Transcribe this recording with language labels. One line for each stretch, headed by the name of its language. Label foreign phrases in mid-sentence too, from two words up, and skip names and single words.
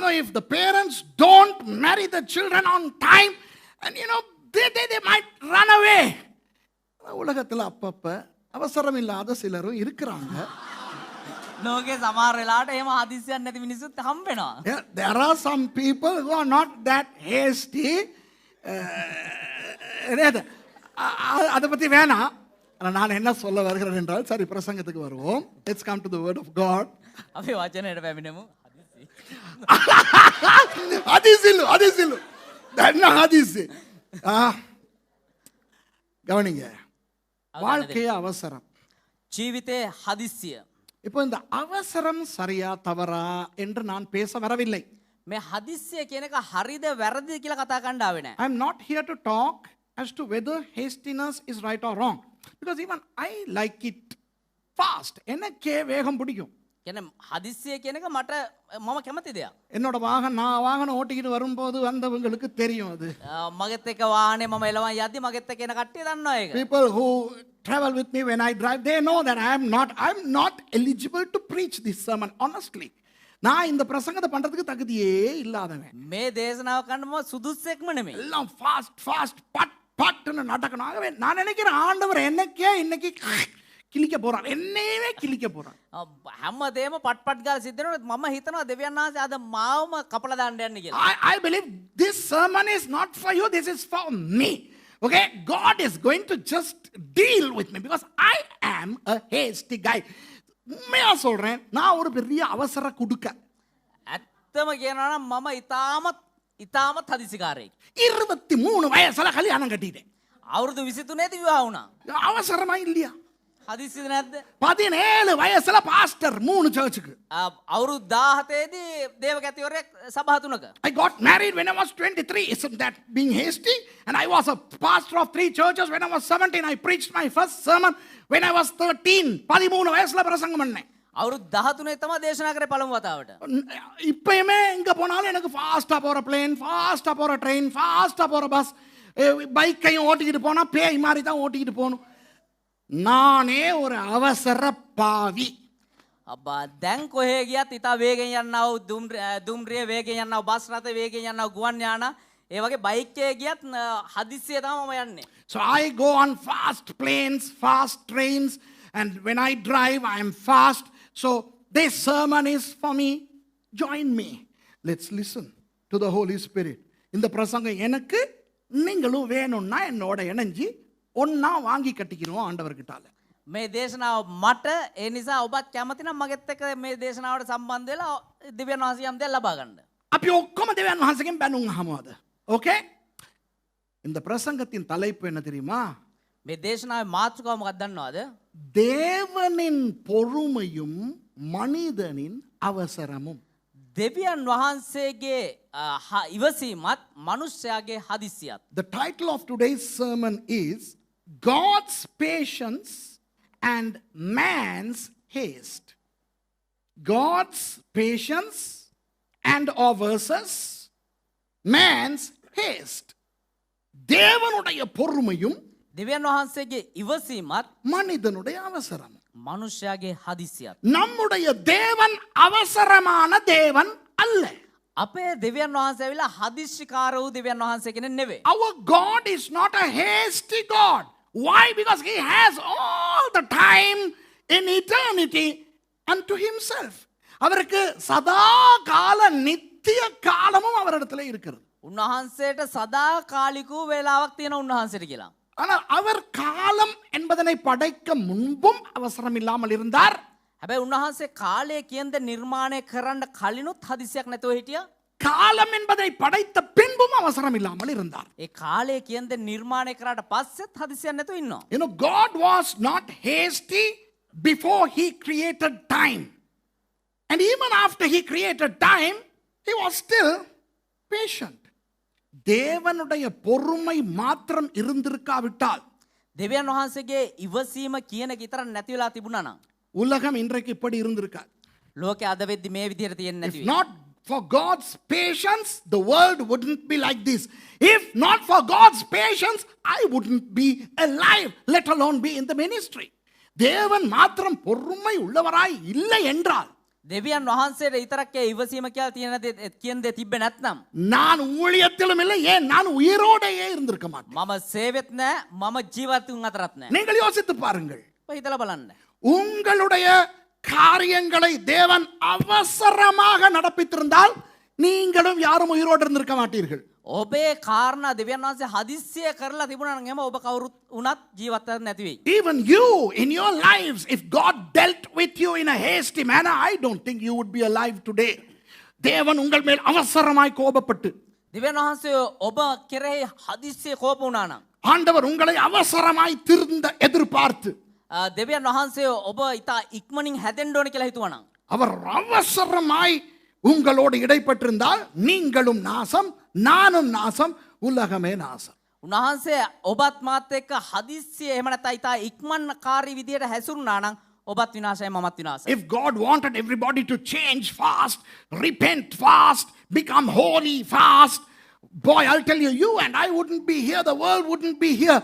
English: You know, if the parents don't marry the children on time, and you know, they might run away.
Tamil: உலகத்துல அப்பப்ப அவசரம் இல்லாத சிலரும் இருக்கிறாங்க.
Sinhala: ලෝකේ සමහර වෙලාවට එහෙම හදිස්සියක් නැති මිනිස්සුත් හම්බ වෙනවා.
English: There are some people who are not that hasty.
Tamil: அதை பத்தி வேணாம். நான் என்ன சொல்ல வருகிறேன் என்றால் சரி பிரசங்கத்துக்கு வருவோம்.
English: Let's come to the word of God.
Sinhala: අපි වචනයට පැමිණෙමු.
Tamil: ஹதீஸில் என்ன ஹதீஸ்? கவனிங்க. வாழ்க்கைய அவசரம்.
Sinhala: ජීවිතේ හදිස්සිය.
Tamil: இப்போ இந்த அவசரம் சரியா தவறா என்று நான் பேச வரவில்லை.
Sinhala: මේ හදිස්සිය කියන එක හරිද වැරදිද කියලා කතා කරන්න ආවේ නැහැ.
English: I am not here to talk as to whether hastiness is right or wrong. Because even I like it fast.
Tamil: எனக்கே வேகம் பிடிக்கும்.
Sinhala: කියන්නේ හදිස්සිය කියන එක මට මම කැමති දෙයක්.
Tamil: என்னோட நான் வாகனம் ஓட்டிக்கிட்டு வரும்போது வந்தவங்களுக்கு தெரியும் அது.
Sinhala: මගෙත් එක්ක වාහනේ මම එලවන් යද්දි මගෙත් එක්ක එන කට්ටිය දන්නවා ඒක.
English: People who travel with me when I drive, they know that I'm not eligible to preach this sermon, honestly.
Tamil: நான் இந்த பிரசங்கத்தை பண்றதுக்கு தகுதியே இல்லாதவன்.
Sinhala: මේ දේශනාව කරන්නම සුදුස්සෙක්ම නෙමෙයි.
Tamil: எல்லாம் ஃபாஸ்ட் பட்னு நடக்கணும். ஆகவே நான் நினைக்கிறேன் ஆண்டவர் என்னைக்கே இன்னைக்கு கிழிக்க போறார். என்னையவே கிழிக்க போறார்.
Sinhala: හැමදේම පට්පට් ගාලා සිද්ධ වෙනවා. මම හිතනවා දෙවියන් වහන්සේ අද මාවම කපලා දාන්න යන්නේ කියලා.
English: I believe this sermon is not for you, this is for me. Okay, God is going to just deal with me because I am a hasty guy.
Tamil: உண்மையா சொல்றேன், நான் ஒரு பெரிய அவசர குடுக்க.
Sinhala: ඇත්තම කියනවා නම් මම ඉතාමත් හදිසිකාරයෙක්.
Tamil: 23 வயசுல கல்யாணம் கட்டிட்டேன்.
Sinhala: අවුරුදු 23 දී විවාහ වුණා.
Tamil: அவசரமா இல்லையா?
Sinhala: හදිසියද නැද්ද?
Tamil: 17 வயசுல பாஸ்டர் 3 சர்ச்சுக்கு.
Sinhala: අවුරුදු 17 දී දේවගතිවරයෙක් සභා තුනක.
English: I got married when I was 23. Isn't that being hasty? And I was a pastor of 3 churches when I was 17. I preached my first sermon when I was 13.
Tamil: 13 வயசுல பிரசங்கம் பண்ணேன்.
Sinhala: අවුරුදු 13 තමයි දේශනා කරේ පළමු වතාවට.
Tamil: இப்பயுமே எங்க போனாலும் எனக்கு ஃபாஸ்டா போற பிளேன், ஃபாஸ்டா போற ட்ரெயின், ஃபாஸ்டா போற பஸ், பைக்கையும் ஓட்டிக்கிட்டு போனா பேய் மாதிரி தான் ஓட்டிக்கிட்டு போகணும். நானே ஒரு அவசர பாவி.
Sinhala: අබ්බා දැන් කොහේ ගියත් ඉතා වේගෙන් යන්නව දුම්රිය වේගෙන් යන්නව බස් රථ වේගෙන් යන්නව ගුවන් යාන ඒ වගේ බයික් එකේ ගියත් හදිස්සිය තමයි මම යන්නේ.
English: So I go on fast planes, fast trains, and when I drive I am fast. So this sermon is for me. Join me. Let's listen to the Holy Spirit.
Tamil: இந்த பிரசங்கம் எனக்கு நீங்களும் வேணும்னா என்னோட இணைஞ்சி ஒன்னா வாங்கி கட்டிக்கிறோம் ஆண்டவர்கிட்டால.
Sinhala: මේ දේශනාව මට ඒ නිසා ඔබත් කැමති නම් මගෙත් එක්ක මේ දේශනාවට සම්බන්ධ වෙලා දිව්‍යන් වහන්සේ යම් දෙයක් ලබා ගන්න. අපි ඔක්කොම දෙවියන් වහන්සේගෙන් බැනුම් අහමුද?
English: Okay?
Tamil: இந்த பிரசங்கத்தின் தலைப்பு என்ன தெரியுமா?
Sinhala: මේ දේශනාවේ මාතෘකාව මොකක්ද දන්නවද?
Tamil: தேவனின் பொறுமையும் மனிதனின் அவசரமும்.
Sinhala: දෙවියන් වහන්සේගේ ඉවසීමත් මනුෂ්‍යයාගේ හදිස්සියත්.
English: The title of today's sermon is God's patience and man's haste. God's patience and or versus man's haste.
Tamil: தேவனுடைய பொறுமையும்
Sinhala: දෙවියන් වහන්සේගේ ඉවසීමත්
Tamil: மனிதனுடைய அவசரம்.
Sinhala: මනුෂ්‍යයාගේ හදිස්සියත්.
Tamil: நம்முடைய தேவன் அவசரமான தேவன் அல்ல.
Sinhala: අපේ දෙවියන් වහන්සේ ඇවිල්ලා හදිස්සිකාර වූ දෙවියන් වහන්සේ කෙනෙක් නෙවෙයි.
English: Our God is not a hasty God. Why? Because he has all the time in eternity unto himself.
Tamil: அவருக்கு சதா கால நித்திய காலமும் அவரிடத்துல இருக்கிறது.
Sinhala: උන්වහන්සේට සදා කාලික වූ වේලාවක් තියෙන උන්වහන්සේට කියලා.
Tamil: ஆனால் அவர் காலம் என்பதனை படைக்க முன்பும் அவசரம் இல்லாமல் இருந்தார்.
Sinhala: හැබැයි උන්වහන්සේ කාලය කියන දේ නිර්මාණය කරන්න කලිනුත් හදිසියක් නැතුව හිටියා.
Tamil: காலம் என்பதை படைத்த பின்பும் அவசரம் இல்லாமல் இருந்தார்.
Sinhala: ඒ කාලය කියන දේ නිර්මාණය කරාට පස්සෙත් හදිසියක් නැතුව ඉන්නවා.
English: You know, God was not hasty before he created time. And even after he created time, he was still patient.
Tamil: தேவனுடைய பொறுமை மாத்திரம் இருந்திருக்காவிட்டால்
Sinhala: දෙවියන් වහන්සේගේ ඉවසීම කියන එක විතර නැති වෙලා තිබුණා නම්
Tamil: உலகம் இன்றைக்கு இப்படி இருந்திருக்காது.
Sinhala: ලෝකේ අද වෙද්දි මේ විදිහට තියෙන්නේ නැති
English: If
Sinhala: වෙයි.
English: not for God's patience, the world wouldn't be like this. If not for God's patience, I wouldn't be alive, let alone be in the ministry.
Tamil: தேவன் மாத்திரம் பொறுமை உள்ளவராய் இல்லை என்றால்
Sinhala: දෙවියන් වහන්සේට විතරක් ඒ ඉවසීම කියලා තියෙන දේ කියන දේ තිබ්බේ නැත්නම්
Tamil: நான் ஊழியத்திலும் இல்லை, ஏன் நான் உயிரோடையே இருந்திருக்க மாட்டேன்.
Sinhala: මම සේවෙත් නැහැ මම ජීවත් වුන් අතරත් නැහැ.
Tamil: நீங்கள் யோசித்து பாருங்கள்.
Sinhala: ඔය හිතලා බලන්න.
Tamil: உங்களுடைய காரியங்களை தேவன் அவசரமாக நடப்பித்திருந்தால் நீங்களும் யாரும் உயிரோடு இருந்திருக்க மாட்டீர்கள்.
Sinhala: ඔබේ කාරණා දෙවියන් වහන්සේ හදිස්සිය කරලා තිබුණා නම් එහෙම ඔබ කවුරුත් උනත් ජීවත් වෙන්න නැති වෙයි.
English: Even you in your lives, if God dealt with you in a hasty manner, I don't think you would be alive today.
Tamil: தேவன் உங்கள் மேல் அவசரமாய் கோபப்பட்டு
Sinhala: දෙවියන් වහන්සේ ඔබ කෙරෙහි හදිස්සිය කෝප වුණා නම්
Tamil: ஆண்டவர் உங்களை அவசரமாய் திருந்த எதிர்பார்த்து
Sinhala: දෙවියන් වහන්සේ ඔබ ඉතා ඉක්මනින් හැදෙන්න ඕන කියලා හිතුවා නම්
Tamil: அவர் அவசரமாய் உங்களோடு இடைப்பட்டிருந்தால் நீங்களும் நாசம், நானும் நாசம், உலகமே நாசம்.
Sinhala: උන්වහන්සේ ඔබත් මාත් එක්ක හදිස්සිය එහෙම නැත්නම් ඉතා ඉක්මන්කාරී විදියට හැසිරුණා නම් ඔබත් විනාශයි මමත් විනාශයි.
English: If God wanted everybody to change fast, repent fast, become holy fast, boy, I'll tell you, you and I wouldn't be here, the world wouldn't be here.